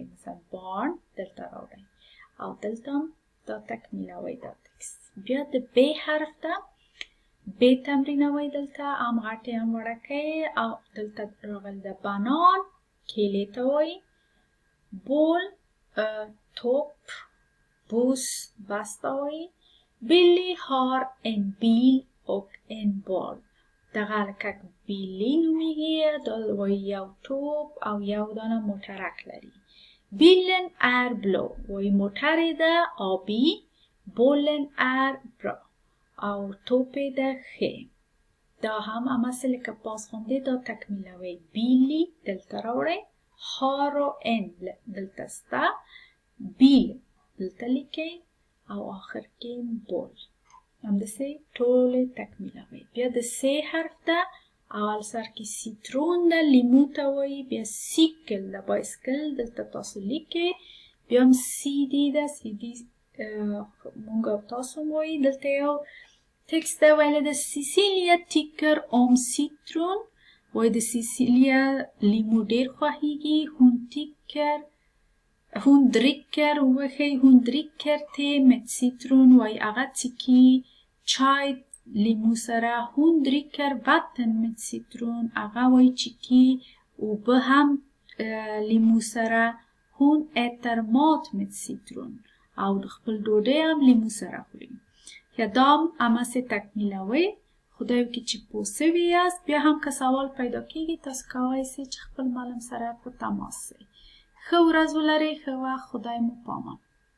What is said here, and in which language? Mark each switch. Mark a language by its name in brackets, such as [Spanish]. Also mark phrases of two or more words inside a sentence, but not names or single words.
[Pashto] مثلا بارن دلته راوړئ او دلته هم دا تکمیلوئ دا تکست. بیا د ب حرف ده. ب تمرینوئ دلته هم غټې هم وړوکی. او دلته راغلی ده بانان کیلې ته وایي. بول توپ بوس بس ته وایي. [Swedish] Billy har en bil och en boll. [Pashto] دغه هلکک بیلی نومیږي. دا وایي یو توپ او یو دانه موټرک لري. [Swedish] Bilen är blå [Pashto] وایي موټر یې ده آبي. [Swedish] Bollen är bra [Pashto] او توپې ده ښې. دا هم هماسې لکه بازخوانده دا تکمیلوئ. بیلی دلته راوړئ. هارو ان دلته سته. بیل دلته لیکئ او آخر کې بول. همداسې ټولې تکمیلوئ. بیا د س حرف ده. اول سر کې سیترون ده لیمو ته وایي. بیا سیکل ده بایسکل دلته تاسو لیکئ. بیا هم سیدي ده سیدي مونږ او تاسو وایي. دلته یو تکست ده ویلی ده سیسیلیا [Swedish] tycker om citron [Pashto] وایي د سیسیلیا لیمو ډېر خوښیږي. [Swedish] Hon dricker te med citron [Pashto] وایي هغه څښي چای لیمو سره. [Swedish] Hon dricker vatten med citron [Pashto] هغه وایي څښي اوبه هم لیمو سره. [Swedish] Hon äter mat med citron [Pashto] او د خپل ډوډۍ هم لیمو سره خوري. دا هم هماسې تکمیلوئ. خدای وکړي چې پوه سوي یاست. بیا هم که سوال پیدا کیږي تاسو کولی سئ چې خپل معلم سره په تماس سئ. ښه ورځ ولرئ، ښه وخت، خدای مو پامان.